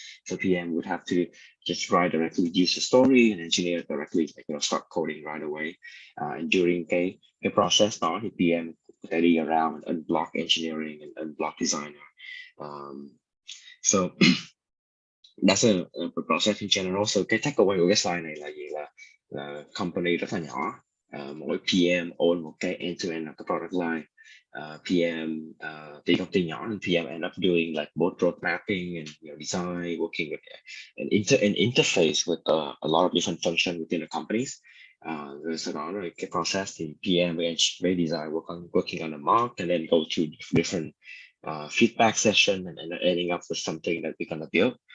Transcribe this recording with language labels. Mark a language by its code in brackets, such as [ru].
[en] So PM would have to just write directly user story, and engineer directly start coding right away. And during cái process đó thì PM có thể đi around and unblock engineering and unblock designer. So that's a process in general. [vi] So cái takeaway của cái slide này là gì, là company rất là nhỏ, mỗi PM own một cái end-to-end of the product line. [en] PM thì công ty nhỏ nên PM end up doing like both road mapping and design, working with an interface with a lot of different functions within the companies. Rồi sau đó rồi cái process thì PM với design working on a mock, and then go to different feedback session, and ending up with something that we're gonna build.